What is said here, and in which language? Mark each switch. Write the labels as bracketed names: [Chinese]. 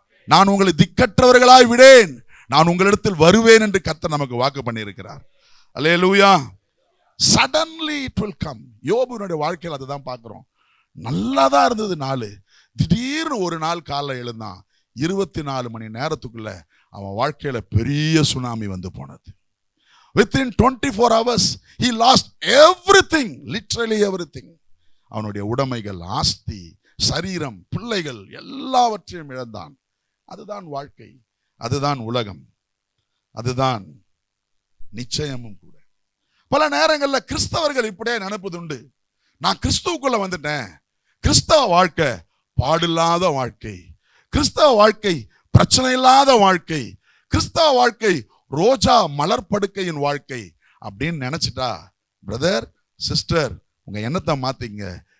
[Tamil] நான் உங்களை திக்கற்றவர்களாய் விடேன், நான் உங்களிடத்தில் வருவேன் என்று கர்த்தர் நமக்கு வாக்கு பண்ணி இருக்கிறார். அல்லேலூயா. [English] Suddenly it will come. [Tamil] யோபுனுடைய வாழ்க்கையில் அதுதான் பார்க்கிறோம். நல்லாதான் இருந்தது நாள், திடீர்னு ஒரு நாள் காலைல எழுந்தான், 24 மணி நேரத்துக்குள்ள அவன் வாழ்க்கையில பெரிய சுனாமி வந்து போனது. [English] Within 24 hours he lost everything, literally everything. [Tamil] அவனுடைய உடைமைகள், ஆஸ்தி, சரீரம், பிள்ளைகள் எல்லாவற்றையும் இழந்தான். அதுதான் வாழ்க்கை, அதுதான் உலகம், அதுதான் நிச்சயமும் கூட. பல நேரங்களில் கிறிஸ்தவர்கள் இப்படியே நினைப்பது உண்டு, நான் கிறிஸ்துவுக்குள்ள வந்துட்டேன், கிறிஸ்தவ வாழ்க்கை பாடில்லாத வாழ்க்கை, கிறிஸ்தவ வாழ்க்கை பிரச்சனை இல்லாத வாழ்க்கை, கிறிஸ்தவ வாழ்க்கை ரோஜா மலர் படுக்கையின் வாழ்க்கை அப்படின்னு நினைச்சிட்டா பிரதர் சிஸ்டர் உங்க எண்ணத்தை மாத்திங்க.